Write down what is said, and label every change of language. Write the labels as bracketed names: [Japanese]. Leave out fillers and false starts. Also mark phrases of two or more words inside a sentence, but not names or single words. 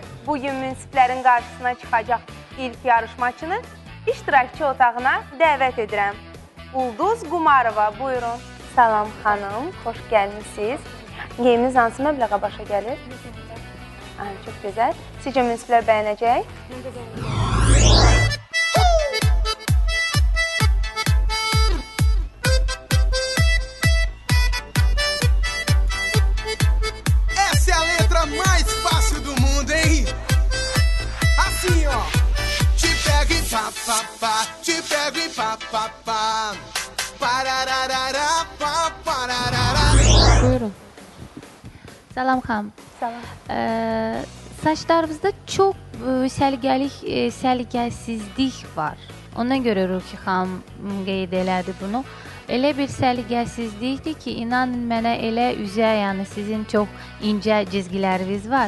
[Azerbaijani] Bugün münsiflərin qarşısına çıxacaq ilk yarışmaçını iştirakçı otağına dəvət edirəm. Ulduz Qumarova, buyurun. Salam xanım, xoş gəlmişsiniz. Geyiminiz hansı məbləğə başa gəlir? Çox gözəl. Sizcə münsiflər bəyənəcək? [Portuguese] Essa é a letra mais fácil do mundo, hein? Assim, ó. Te pego e pá, pá, pá. Te pego e pá, pá, pá. Parararara, pá, pararara. [Azerbaijani] Buyurun. Salam xanım. Salam. Saçlarımızda çox səliqəsizlik var. Ona görə Ruhi xanım qeyd elədi bunu. Elə bir səliqəsizlikdir ki, inanın mənə elə üzə, yəni sizin çox incə cizgiləriniz var.